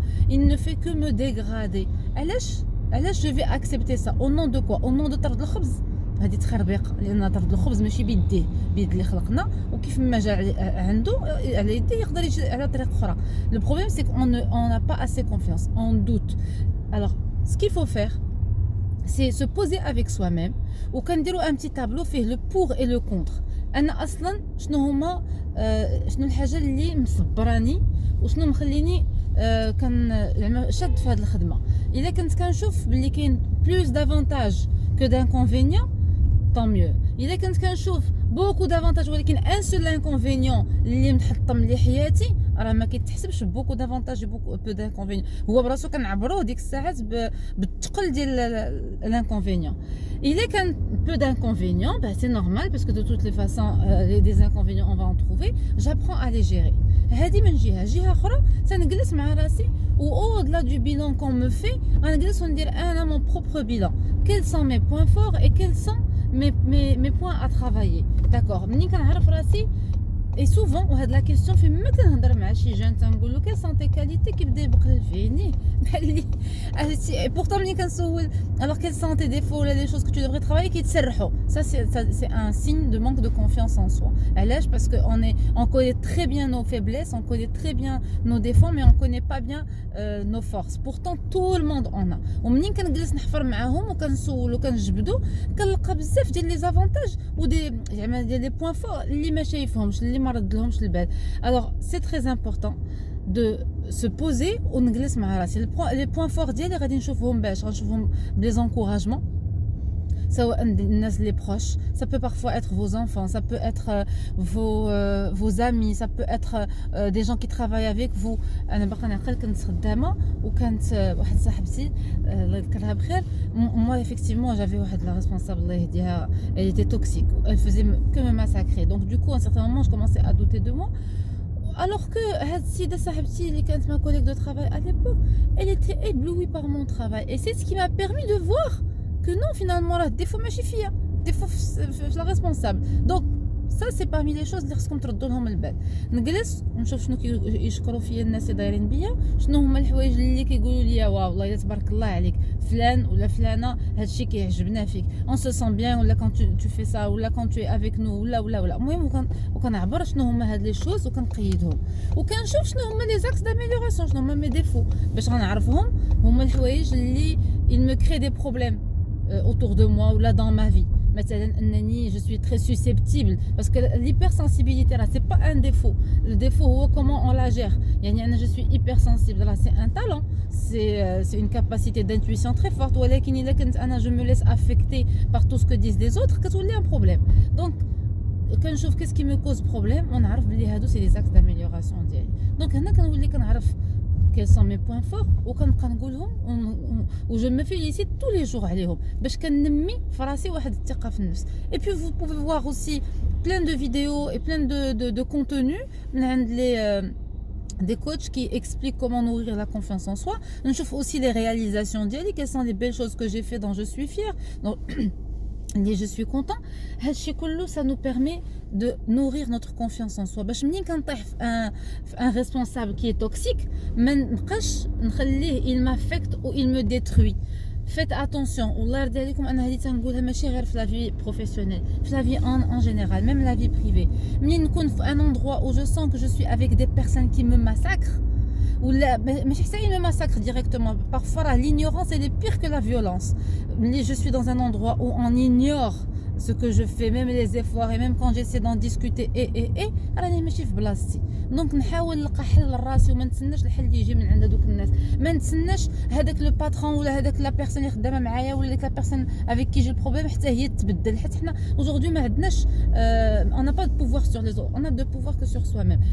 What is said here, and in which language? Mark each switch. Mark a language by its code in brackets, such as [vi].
[fr] Il ne fait que me dégrader. Je vais accepter ça. Au nom de quoi? Au nom de [ar] طرد الخبز. هذه تخربيق, لان طرد الخبز ماشي بيديه, بيد اللي خلقنا, وكيف ما جا عنده على يديه يقدر يجي على طريق اخرى. [fr] Le problème, c'est qu'on n'a pas assez confiance, on doute. Alors, ce qu'il faut faire, c'est se poser avec soi-même, ou quand dire un petit tableau fait le pour et le contre. [ar] انا اصلا شنو هما شنو الحاجه اللي مصبراني وشنو مخليني كان شد في هذه الخدمه. الا كنت كنشوف باللي كاين [fr] plus d'avantages que d'inconvénients, tant mieux. [ar] الا كنت كنشوف [fr] beaucoup d'avantages [ar] ولكن [fr] un seul inconvénient [ar] اللي محطم لي حياتي, راه ما كيتحسبش [fr] beaucoup d'avantages et peu d'inconvénients. [ar] هو براسو كنعبروا ديك الساعات بالثقل ديال l'inconvénient. [fr] Il est qu'un peu d'inconvénients, ben c'est normal parce que de toutes les façons, des inconvénients on va en trouver. J'apprends à les gérer. [ar] هذه من جهة أخرى سنجلس مع راسي [fr] ou au-delà du bilan qu'on me fait, [ar] نجلس وندير أنا [fr] mon propre bilan. Quels sont mes points forts et quels sont mes points à travailler. [ar] D'accord. منين كنعرف راسي. [fr] Et souvent, on a de la question, fait même quand on parle avec شي jeune, [ar] تنقول له [fr] quelles sont tes qualités [ar] كيبدا يبقى فيني. [fr] Et pourtant [ar] ملي كنسول [fr] alors quels sont tes défauts, les choses que tu devrais travailler [ar] كيتسرحوا. [fr] Ça c'est un signe de manque de confiance en soi. [ar] علاش? [fr] Parce que on connaît très bien nos faiblesses, on connaît très bien nos défauts, mais on connaît pas bien nos forces. Pourtant tout le monde en a. [ar] ومنين كنجلس نحفر معاهم وكنسول وكنجبدوا كنلقى بزاف ديال لي زافونتاج ودي زعما ديال لي بوين فور اللي ما شايفهمش, اللي ما ردلهمش البال. [fr] Alors c'est très important de se poser [ar] ونجلس مع راسي. [fr] les points forts [ar] ديالي غادي نشوفهم باش غنشوفهم بلي [fr] encouragements [ar] سواء الناس [fr] les proches, ça peut parfois être vos enfants, ça peut être vos amis, ça peut être des gens qui travaillent avec vous. [ar] انا باقا نعقل كنت خدامه وكانت واحد صاحبتي الله يذكرها بخير. [fr] moi effectivement j'avais واحد la responsable [ar] الله يهديها, [fr] elle était toxique, elle faisait que me massacrer. Donc du coup à un certain moment je commençais à douter de moi. Alors que [ar] هاد السيده صاحبتي اللي كانت [fr] ma collègue de travail à l'époque, elle était éblouie par mon travail et c'est ce qui m'a permis de voir que non, finalement, là, des fois, [ar] ماشي فيا, [fr] des fois, c'est la responsable. Donc, ça, c'est parmi les choses [ar] اللي خصكم تردوا لهم البال. نجلس ونشوف شنو كيشكروا فيا الناس اللي دايرين بيا, شنو هما الحوايج اللي كيقولوا لي واو والله تبارك الله عليك فلان ولا فلانه هادشي كيعجبنا فيك, [fr] on se sent bien, [ar] ولا [fr] quand tu fais ça, [ar] ولا [fr] quand tu es avec nous, [ar] ولا المهم وكنعبر شنو هما هاد لي شوز وكنقيدهم وكنشوف شنو هما لي زاكس d'amélioration, شنو هما مي ديفو باش غنعرفهم هما الحوايج اللي [fr] il me crée des problèmes autour de moi ou là dans ma vie. [ar] مثلا انني [fr] je suis très susceptible parce que l'hypersensibilité là c'est pas un défaut. Le défaut هو comment on la gère. [ar] يعني انا [fr] je suis hypersensible là, c'est un talent, c'est une capacité d'intuition très forte, [ar] ولكن الا كنت انا [fr] je me laisse affecter par tout ce que disent les autres [ar] كتولي [fr] un problème. Donc كنشوف qu'est-ce qui me cause problème [ar] ونعرف بلي هادو [fr] c'est les axes d'amélioration ديالي. [ar] Donc هنا كنولي كنعرف [fr] quels sont mes points forts [ar] وكنبقى نقولهم و [fr] je me félicite tous les jours [ar] عليهم باش كنمي في راسي واحد الثقه في النفس. [fr] Et puis vous pouvez voir aussi plein de vidéos et plein de contenus [ar] من عند [fr] des coachs qui expliquent comment nourrir la confiance en soi. نشوف aussi les réalisations ديالي, quelles sont les belles choses que j'ai fait dont je suis fière. Donc je suis content. [ar] هادشي كله [fr] ça nous permet de nourrir notre confiance en soi. [ar] باش منين كنطيح في [fr] un responsable qui est toxique [ar] ما نبقاش نخليه [fr] il m'affecte ou il me détruit. Faites attention, [ar] والله يرضي عليكم انا هذه تنقولها ماشي غير في [fr] la vie professionnelle, في la vie en général, même la vie privée. [ar] منين نكون في [fr] un endroit où je sens que je suis avec des personnes qui me massacrent, ou [ar] ماشي حتى [fr] il me massacre directement, parfois l'ignorance elle est pire que la violence. Je suis dans un endroit où on ignore ce que je fais, même les efforts, et même quand j'essaie d'en discuter [ar] راني ماشي في بلاصتي. دونك نحاول نلقى حل لراسي وما نتسناش الحل اللي يجي من عند هذوك الناس, ما نتسناش هذاك لو باترون ولا هذاك لا بيرسون اللي خدامه معايا ولا ديك لا بيرسون افيك كي جي البروبليم حتى هي تبدل, حيت حنا aujourd'hui ما عندناش [fr] on n'a pas de pouvoir sur les autres, on a de pouvoir que sur soi-même.